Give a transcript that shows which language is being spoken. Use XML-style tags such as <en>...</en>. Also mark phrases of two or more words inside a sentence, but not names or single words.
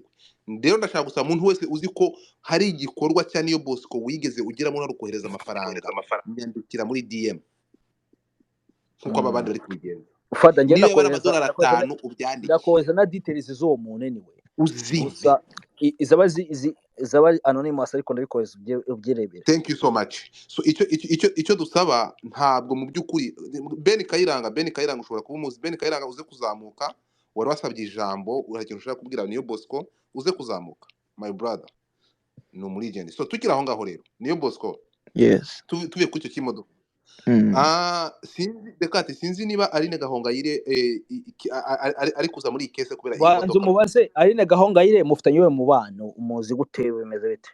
<rw>Rero ndashaka gusaba umuntu wese uzi ko hari igikorwa cya Niyo Bosco wigeze ugeramo no kohereza amafaranga, nyandikira muri DM nkuko abandi bari kubigenza. ufata ngenda niyo yabara amadolari 5 ubyandike, ndakohereza na details z'uwo muntu anyway. uzize izaba anonymous ariko ndabikohereza ubyirebere.</rw> <en>Thank you so much.</en> <rw>So icyo dusaba ntabwo mu by'ukuri Ben Kayiranga ushobora kuba umuzi. Ben Kayiranga uze kuzamuka, wari wasabye ijambo, urakintu ushaka kubwira Niyo Bosco, uze kuzamuka</rw> <en>my brother,</en> <rw>ni umurigende. So tukira aho ngaho rero Niyo Bosco, yes, tuve ku icyo kimodoka. Sinzi niba Aline Gahongayire ari kuza muri ikese kubera iyi modoka. Banze umubaze Aline Gahongayire mufitanye we mubano umuzi gutewe bimeze bite?</rw>